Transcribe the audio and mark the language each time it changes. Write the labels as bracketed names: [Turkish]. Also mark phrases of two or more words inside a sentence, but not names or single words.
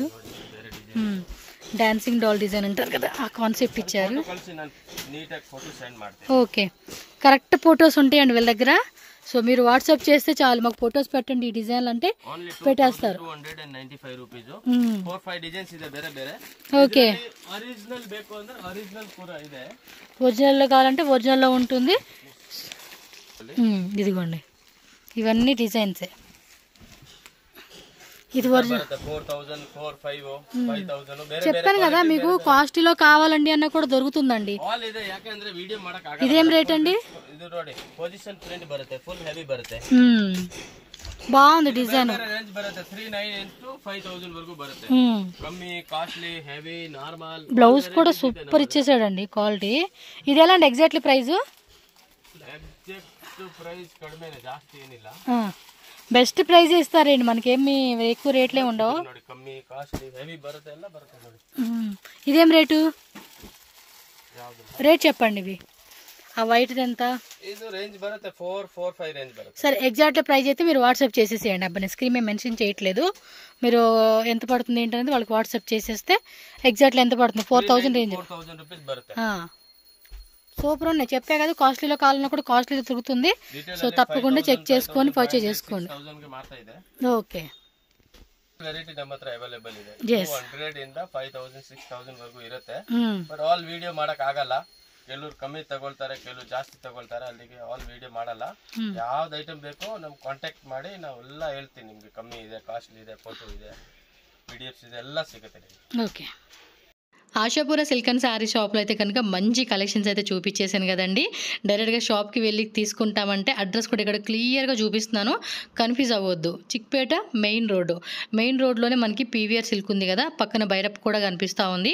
[English] dancing doll design [Telugu] అంటారు కదా, ఆ కాన్సెప్ట్ ఇచ్చారు. ఓకే, [English] correct photos [Telugu] ఉంటాయండి వీళ్ళ దగ్గర. సో మీరు వాట్సాప్ చేస్తే చాలు, మాకు ఫొటోస్ పెట్టండి ఈ డిజైన్లు అంటే పెట్టేస్తారు. [Kannada] 295 రూపీస్ 4-5 డిజైన్స్ ಇದೆ ಬೇರೆ ಬೇರೆ. [Telugu] ఓకే, [Kannada] ఒరిజినల్ ಬೇಕು ಅಂದ್ರೆ ఒరిజినల్ కూడా ಇದೆ. [Telugu] ఒరిజినల్ లో కావాలంటే ఒరిజినల్ లో ఉంటుంది. ఇదిగోండి, ఇవన్నీ డిజైన్సే. ఇది ఒరిజినల్ [Kannada] 4000 5000 ಬೇರೆ [Telugu] చెప్పాను కదా మీకు కాస్ట్లీలో కావాలండి అన్న కూడా దొరుకుతుందండి. [Kannada] ಆಲ್ ಇದೆ, ಯಾಕಂದ್ರೆ ವಿಡಿಯೋ ಮಾಡಕ ಆಗಲ್ಲ. [Telugu] ఇదేం రేట్ అండి? [Kannada] ಇದು ನೋಡಿ [English] position print [Kannada] ಬರುತ್ತೆ, [English] full heavy [Kannada] ಬರುತ್ತೆ. [Telugu] బాగుంది డిజైన్. [Kannada] రేంజ్ బರುತ್ತೆ 3900 to 5000 వరకు బರುತ್ತೆ. కమ్మీ, కాస్ట్లీ, హెవీ, నార్మల్. [Telugu] బ్లౌజ్ కూడా సూపర్ ఇచ్చేసాడండి క్వాలిటీ. ఇది ఎలా అండి [English] exactly price? exact price [Kannada] ಕಡಿಮೆನೇ, ಜಾಸ್ತಿ ಏನಿಲ್ಲ. [English] best price [Telugu] ఇస్తారండి, మనకేమి ఎక్కువ రేట్లే ఉండవు. [Kannada] ನೋಡಿ ಕಮ್ಮಿ, ಕಾಸ್ಟ್ಲಿ, ಹೆವಿ ಬರುತ್ತೆ, ಎಲ್ಲ ಬರುತ್ತೆ ನೋಡಿ. [Telugu] ఇదేం రేటు? రేట్ చెప్పండి. ఇవి ఆ వైట్ ఎంత? [Kannada] ఇది రేంజ్ బರುತ್ತೆ 445 రేంజ్ బರುತ್ತೆ. [Telugu] సరే [English] exact price [Telugu] అయితే మీరు వాట్సాప్ చేసేసేయండి. అబ్బాయి స్క్రీన్ మీద మెన్షన్ చేయట్లేదు, మీరు ఎంత పడుతుంది ఏంటనేది వాళ్ళకి వాట్సాప్ చేసేస్తే ఎగ్జాక్ట్లీ ఎంత పడుతుంది 4000 రేంజ్. [Kannada] 4000 రూపీస్ బರುತ್ತೆ. [Telugu] సూపర్ ఉన్నాయి, చెప్పే కదా కాస్ట్లీలో కావాలన్నా కూడా కాస్ట్లీలో దొరుకుతుంది. సో తప్పకుండా చెక్ చేసుకొని పర్చేజ్ చేసుకోండి. ఓకే, [Kannada] ವೆರೈಟಿ ನಮ್ಮ ಹತ್ರ ಅವೈಲೇಬಲ್ ಇದೆ. 200 ಇಂದ 5000 6000 ವರೆಗೂ ಇರುತ್ತೆ. [English] but all video [Kannada] ಮಾಡಕ್ ಆಗಲ್ಲ, ಕೆಲವರು ಕಮ್ಮಿ ತಗೊಳ್ತಾರೆ, ಕೆಲವರು ಜಾಸ್ತಿ ತಗೊಳ್ತಾರೆ, ಅಲ್ಲಿಗೆ [English] all video [Kannada] ಮಾಡಲ್ಲ. ಯಾವ್ದು ಐಟಮ್ ಬೇಕೋ ನಮ್ಗೆ ಕಾಂಟ್ಯಾಕ್ಟ್ ಮಾಡಿ ನಾವೆಲ್ಲ ಹೇಳ್ತೀನಿ ನಿಮ್ಗೆ. ಕಮ್ಮಿ ಇದೆ, ಕಾಸ್ಟ್ಲಿ ಇದೆ, ಫೋಟೋ ಇದೆ, PDFs ಇದೆ, ಎಲ್ಲ ಸಿಗುತ್ತೆ ನಿಮಗೆ. [Telugu] ఓకే, ఆశాపుర సిల్క్ అండ్ శారీ షాప్లో అయితే కనుక మంచి కలెక్షన్స్ అయితే చూపించేసాను కదండి. డైరెక్ట్గా షాప్కి వెళ్ళి తీసుకుంటామంటే అడ్రస్ కూడా ఇక్కడ క్లియర్గా చూపిస్తున్నాను, కన్ఫ్యూజ్ అవ్వద్దు. చిక్పేట మెయిన్ రోడ్లోనే మనకి PVR సిల్క్ ఉంది కదా, పక్కన బైరప్ కూడా కనిపిస్తూ ఉంది.